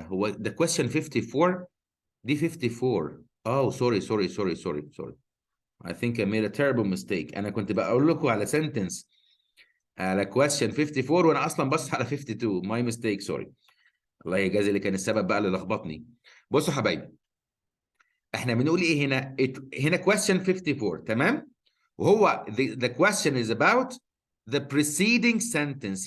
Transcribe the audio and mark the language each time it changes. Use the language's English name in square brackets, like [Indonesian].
[Arabic] هو ده question 54 دي 54. [English] Sorry I think I made a terrible mistake. [Arabic] انا كنت بقول لكم على sentence على question 54 وانا اصلا بص على 52. [English] my mistake sorry. [Arabic] الله يجازي اللي كان السبب بقى اللي لخبطني. بصوا يا حبايبي احنا بنقول ايه هنا؟ هنا question 54 تمام؟ وهو [English] the question is about the preceding sentence.